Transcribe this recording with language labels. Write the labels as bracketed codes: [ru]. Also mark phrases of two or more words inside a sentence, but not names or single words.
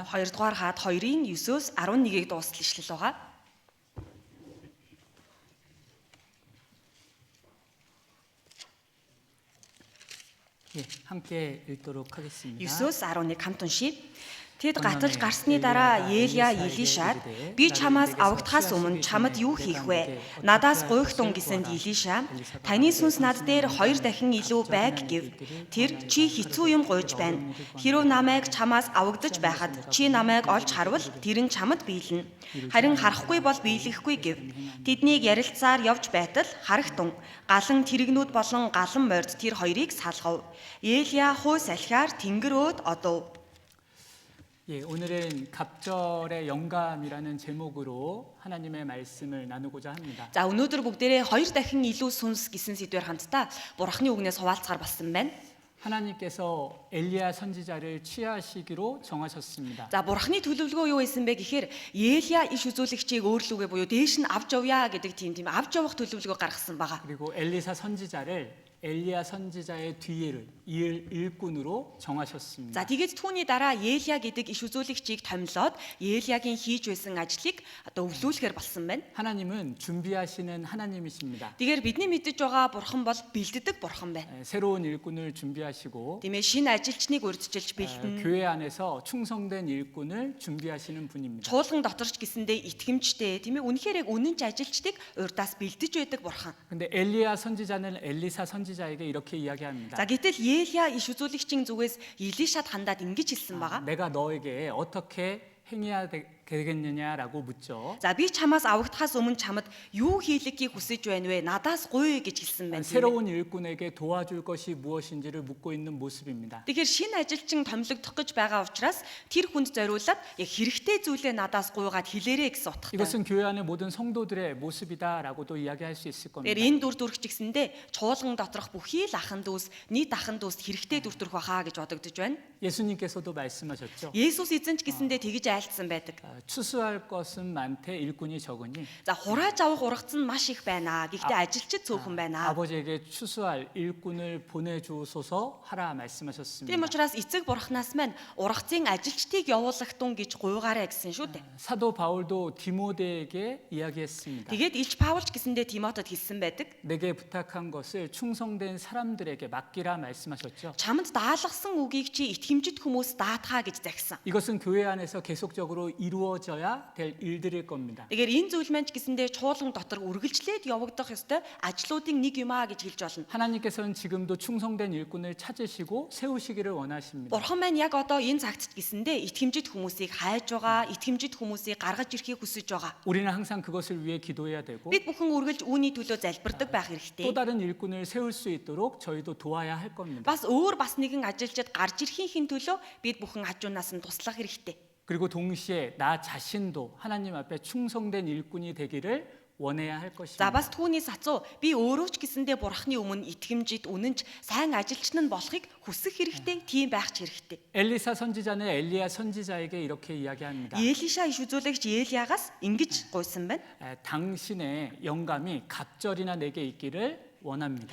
[mn] 2 дугаар хаад 2-ын 9-өөс 11-ийг дуустал ишлэл байгаа. [ko] 예, 함께 읽도록 하겠습니다. [mn] 9-өөс 11 хамт уншия. Тэд гаталж гарсны дараа Елия Илишад би чамаас авагдахаас өмнө чамд юу хийх вэ? Надаас гуйхтун гэсэнд Илиша таны сүнс над дээр 2 дахин илүү байг гэв. Тэр чи хэцүү юм гуйж байна. Хэрв намайг чамаас авагдаж байхад чи намайг олж харвал тэр нь чамд биелнэ. Харин харахгүй бол биелэхгүй гэв. Тэднийг ярилцаар явж байтал харагтун галан тэрэгнүүд болон галан морд тэр хоёрыг салгав. Елия хуу салхиар тэнгэр өөд одов. [ko] 예, 오늘은 갑절의 영감이라는 제목으로 하나님의 말씀을 나누고자 합니다. [mn] За өнөөдөр бүгдээрээ хоёр дахин илүү сүнс гэсэн сэдвээр хамтдаа Бурхны үгнээс хуваалцахаар болсон байна. [ko] 하나님께서 엘리야 선지자를 취하시기로 정하셨습니다. [mn] За Бурхны төлөвлөгөө юу байсан бэ гэхээр Елия иш үзүүлэгчийг өөрлөгөө буюу дээш нь авч явъя гэдэг тийм авч явах төлөвлөгөө гаргасан байгаа. [ko] 그리고 엘리사 선지자를 엘리야 선지자의 뒤를 이을 일꾼으로 정하셨습니다. [mn] За тэгээд түүний дараа Елия гэдэг иш үзүүлэгчийг томилоод Елиягийн хийж байсан ажлыг одоо өвлүүлэхээр болсон байна. [ko] 하나님은 준비하시는 하나님이십니다. [mn] Тэгэхээр бидний мэдэж байгаа Бурхан бол бэлддэг Бурхан байна. [ko] 새로운 일꾼을 준비하시고 [mn] Тийм ээ шинэ ажилчныг урьдчилж бэлдэнэ. [ko] 교회 안에서 충성된 일꾼을 준비하시는 분입니다. [mn] Чуулган доторч гэсэндээ итгэмжтэй тийм ээ үнэхээр яг үнэнч ажилчдыг урьдаас бэлдэж байдаг Бурхан. [ko] 근데 엘리야 선지자는 엘리사 선지자에게 이렇게 이야기합니다. [mn] За гэтэл Елия иш үзүүлэгчийн зүгээс Илишад хандаад ингэж хэлсэн байгаа. [ko] 내가 너에게 어떻게 행해야 되겠느냐라고 묻죠. [mn] За би чамаас авагдахаас өмнө чамд юу хийлгэхийг хүсэж байна вэ? Надаас гуй гэж хэлсэн байна. [ko] 새로운 일꾼에게 도와줄 것이 무엇인지를 묻고 있는 모습입니다. [mn] Тэгэхээр шинэ ажилчин томилогдох гэж байгаа учраас тэр хүнд зориулаад яг хэрэгтэй зүйлээ надаас гуйгаад хэлээрэ гэсэн утгатай. [ko] 이것은 교회 안의 모든 성도들의 모습이다라고도 이야기할 수 있을 겁니다. [mn] Тэгэхээр энэ дүр төрх гэсэндээ чуулган доторх бүхий л ахын дүүс, нийт ахын дүүс хэрэгтэй дүр төрх бахаа гэж бодогдож байна. [ko] 예수님께서도 말씀하셨죠. [mn] Есүс эзэн ч гэсэндээ тэгж айлтсан байдаг. [ko] 추수할 것은 많되 일꾼이 적으니 [mn] За хурааж авах ургац нь маш их байна. Гэхдээ ажилчид цөөхөн байна. [ko] 아버지에게 추수할 일꾼을 보내주소서 하라 말씀하셨습니다. [mn] Тийм учраас эцэг бурхнаас маань ургацын ажилчдыг явуулахтун гэж гуйгаарай гэсэн шүү дээ. [ko] 사도 바울도 디모데에게 이야기했습니다. [mn] Тэгээд Илч Паулч гэсэндээ Тимотед хэлсэн байдаг. [ko] 내게 부탁한 것을 충성된 사람들에게 맡기라 말씀하셨죠. [mn] Чамд даалгасан үгийг чи итгэмжит хүмүүс даатгаа гэж загсан. [ko] 이것은 교회 안에서 계속적으로 이루어져야 될 일들일 겁니다. [mn] Тэгэхээр энэ зүйл маань ч гэсэндээ чуулган дотор үргэлжлээд явагдах ёстой ажлуудын нэг юм аа гэж хэлж болно. [ko] 하나님께서는 지금도 충성된 일꾼을 찾으시고 세우시기를 원하십니다. [mn] Бурхан маань яг одоо энэ цагт ч гэсэндээ итгэмжит хүмүүсийг хайж байгаа, итгэмжит хүмүүсийг гаргаж ирэхийг хүсэж байгаа. [ko] 우리는 항상 그것을 위해 기도해야 되고 [mn] Бид бүхэн үргэлж үүний төлөө залбирдаг байх хэрэгтэй. [ko] 또 다른 일꾼을 세울 수 있도록 저희도 도와야 할 겁니다. [mn] Бас бас нэгэн ажилчид гарч ирэхийн төлөө бид бүхэн хажуунаас нь туслах хэрэгтэй. [ko] 그리고 동시에 나 자신도 하나님 앞에 충성된 일꾼이 되기를 원해야 할 [mn] За [ko] 것입니다. [mn] бас түүнээс хацуу би өөрөө ч гэсэндээ Бурханы өмнө итгэмжид үнэнч сайн ажилчин нь болохыг хүсэх хэрэгтэй, тийм байх ч хэрэгтэй. [ko] 엘리사 선지자는 엘리야 선지자에게 이렇게 이야기합니다. [mn] Елиша иш үзүүлэгч Елиягаас ингэж гуйсан байна. [ko] 당신의 영감이 갑절이나 내게 있기를 원합니다.